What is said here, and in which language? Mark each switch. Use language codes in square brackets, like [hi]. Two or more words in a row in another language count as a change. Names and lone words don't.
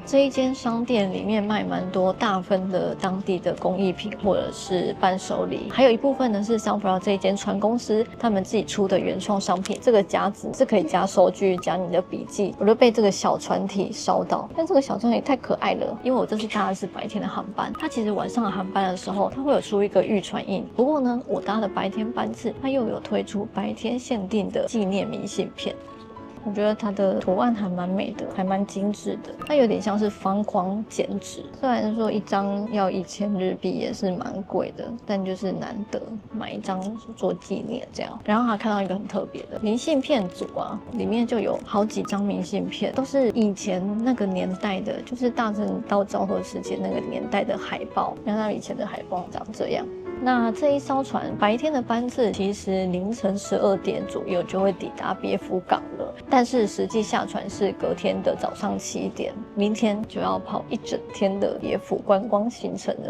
[zh] 這一間商店裡面賣蠻多大分的當地的工藝品或者是伴手禮，還有一部分呢是 Sunflower 這一間船公司他們自己出的原創商品。這個夾子是可以夾收據、夾你的筆記。我就被這個小船體燒到，但這個小船體太可愛了，因為我這次搭的是白天的航班，它其實晚上的航班的時候，它會有出一個預船印。不過呢，我搭的白天班次，它又有推出白天限定的紀念明信片。我覺得它的圖案還蠻美的，還蠻精緻的。它有點像是方框剪紙，雖然說一張要1000日幣也是蠻貴的，但就是難得買一張做紀念這樣。然後還看到一個很特別的明信片組啊，裡面就有好幾張明信片，都是以前那個年代的，就是大正到昭和時期那個年代的海報。你看它以前的海報長這樣。那這一艘船白天的班次其實凌晨12點左右就會抵達別府港了，但是實際下船是隔天的早上7點，明天就要跑一整天的別府觀光行程了。